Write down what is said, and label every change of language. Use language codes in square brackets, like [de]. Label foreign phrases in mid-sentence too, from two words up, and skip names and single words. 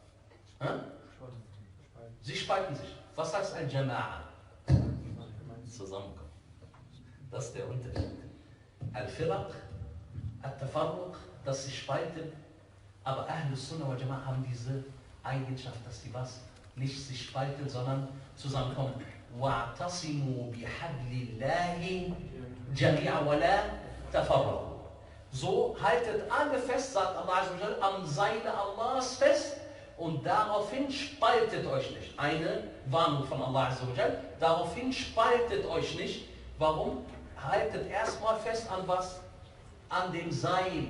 [de] Sie spalten sich. Was heißt Al-Jama'a? zusammenkommen. Das ist der Unterschied. [ar] الفرق التفرق, [de] das sich spalten, aber [ar] أهل السنة والجماعة [de] haben diese Eigenschaft, dass die was? Nicht sich spalten, sondern zusammenkommen. [ar] وَاعْتَصِمُوا بِحَبْلِ اللَّهِ جَمِيعًا وَلَا تَفَرَّقُوا. [de] So haltet alle fest, sagt [ar] الله عز وجل, [de] am Seile Allahs fest und daraufhin spaltet euch nicht. Eine Warnung von [ar] الله عز وجل, [de] daraufhin spaltet euch nicht. Warum? Haltet erstmal fest an was? An dem Seil.